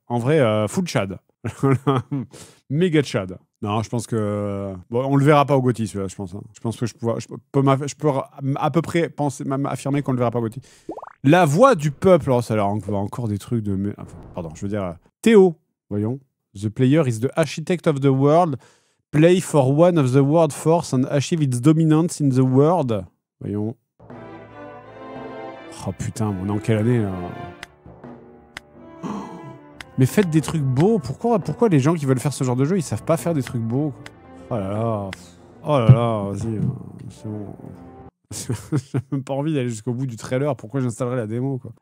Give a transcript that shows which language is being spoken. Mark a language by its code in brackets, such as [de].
[fr] En vrai, full Tchad. Méga Tchad. Non, je pense que... Bon, on le verra pas au GOTY, celui-là, je pense. Hein. Je pense que je peux à peu près penser, même affirmer qu'on le verra pas au GOTY. La voix du peuple. Oh, ça a l'air encore des trucs de... Enfin, pardon, je veux dire... Théo, voyons. [en] The player is the architect of the world. Play for one of the world force and achieve its dominance in the world. [fr] Voyons. Oh putain, on est en quelle année, là? Mais faites des trucs beaux. Pourquoi les gens qui veulent faire ce genre de jeu, ils savent pas faire des trucs beaux? Oh là là. Oh là là, vas-y. C'est bon. J'ai même pas envie d'aller jusqu'au bout du trailer. Pourquoi j'installerai la démo, quoi?